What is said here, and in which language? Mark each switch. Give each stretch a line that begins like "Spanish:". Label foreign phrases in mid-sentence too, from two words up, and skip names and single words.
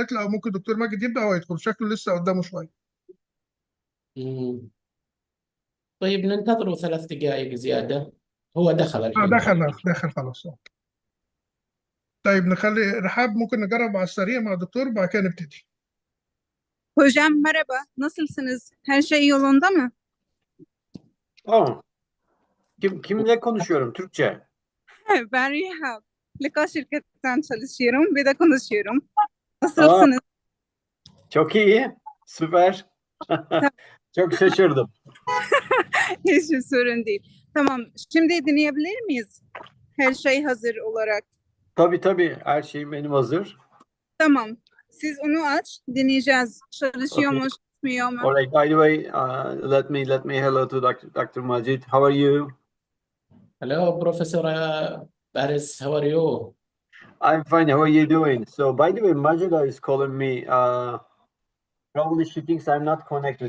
Arabic: قالت لي ممكن الدكتور ماجد يبدا وهو يدخل، شكله لسه قدامه شويه. مم. طيب ننتظره 3 دقائق زيادة. هو دخل الحين. دخل خلاص. طيب نخلي رحاب، ممكن نجرب على السريع mع الدكتور بعد كده نبتدي.
Turkish: Hocam merhaba, nasılsınız? Her şey yolunda mı? Oh, kimle konuşuyorum? Türkçe. Ben Rihab. Lika şirketten çalışıyorum. Bir de konuşuyorum. Aa, Nasılsınız? çok iyi. Süper. Çok şaşırdım. Hiç sorun değil. Tamam, şimdi dinleyebilir miyiz? Her şey hazır olarak. Tabii her şeyim benim hazır. Tamam. Siz onu aç, dinleyeceğiz. Çalışıyor
English: Okay.
Turkish: mu, çalışmıyor mu?
English: All right. By the way, let me hello to Dr. Majid. How are you? Hello, Professor Paris. How are you? I'm fine. How are you doing? So, by the way, Majida is calling me. Probably she thinks I'm not connected.